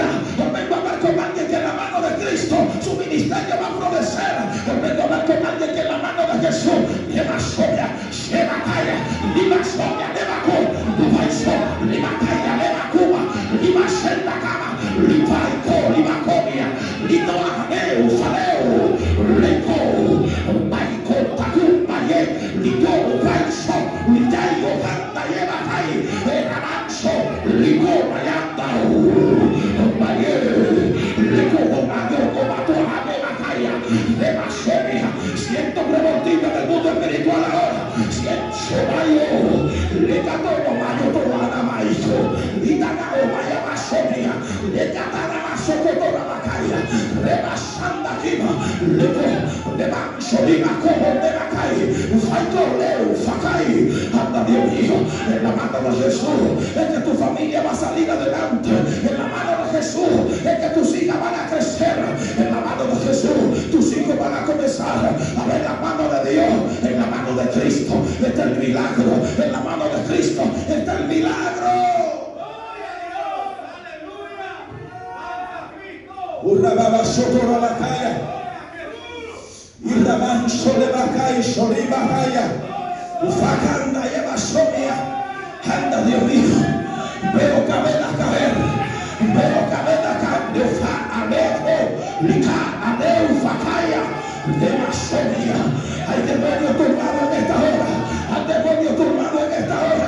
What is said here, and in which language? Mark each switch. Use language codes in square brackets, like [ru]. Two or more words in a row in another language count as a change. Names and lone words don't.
[es] Hoy vengo a hablar con alguien que en la mano de Cristo su ministerio va a florecer. Hoy vengo a hablar con alguien que en la mano de Jesús lleva soya, lleva calla, lleva soya, lleva co, lleva soya, lleva calla, lleva cuba, lleva senda cama, lleva co, lleva comia, lleva ahaneu, saleu, leco, maiko, taku, maye, ligo, vaiso, lidayo, handa, lleva kai, eramanso, ligo, mayanda, maye, ligo, mayo, comato, lleva calla, lleva soya. Siento un revoltivo en el mundo espiritual ahora. Siento mayo, le cato mayo, toda maízo, y tagao maya masonia, le catara masoko toda macaya, rebasanda kima, le manso, lima como de macay, faito leu, facay. Anda, Dios mío, en la mano de Jesús es que tu familia va a salir adelante. En la mano de Jesús es que tus hijas van a crecer. En la mano de Jesús tus hijos van a comenzar a ver la mano de Dios. En la mano de Cristo está el milagro. En la mano de Cristo está el milagro. Urrababa sotora la calle. Irraban sole bacay, soliba calla. Ufacanda lleva somia. Anda, Dios mío. Veo cabeza caer. Veo cabeza caer. De ufa alejo. Lica adeu facaya. De masonia. Hay demonio turbado en esta hora. Hay demonio turbado en esta hora.